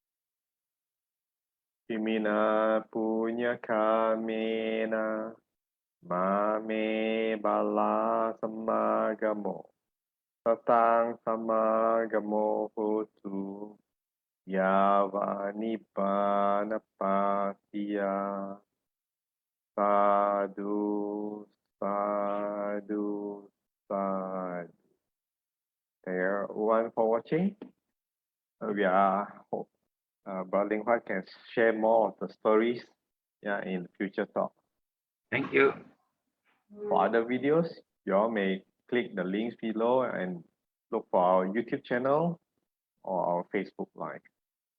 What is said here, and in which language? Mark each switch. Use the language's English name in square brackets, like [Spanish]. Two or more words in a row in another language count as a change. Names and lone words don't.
[Pali] Imina punya kamena mame bala samagamo satang samagamo hotu yava nibbana patiya. Sadhu, sadhu, sadhu. [English] Thank you everyone for watching. We are Bro Leng Huat can share more of the stories in future talk. Thank you. For other videos, you all may click the links below and look for our YouTube channel or our Facebook Live.